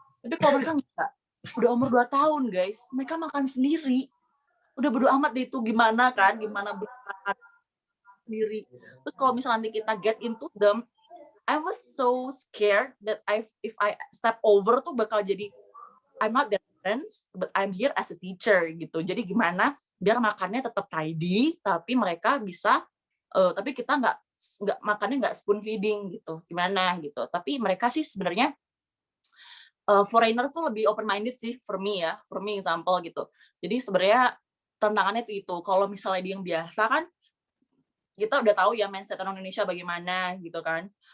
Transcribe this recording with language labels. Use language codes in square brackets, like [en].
[id] Tapi kalau mereka enggak, udah umur 2 tahun guys, mereka makan sendiri. Udah bodo amat deh itu gimana bermakan sendiri. Terus kalau misalnya kita [en] get into them, I was so scared that if I step over [id] tuh bakal jadi [en] I'm not their friends, but I'm here as a teacher gitu. [id] Jadi gimana biar makannya tetap tidy, tapi mereka bisa, tapi kita nggak makannya nggak spoon feeding gitu. Gimana gitu. Tapi mereka sih sebenarnya foreigners tuh lebih open minded sih [en] for me example [id] gitu. Jadi sebenarnya tantangannya itu kalau misalnya dia yang biasa kan kita udah tahu ya mindset orang Indonesia bagaimana gitu kan.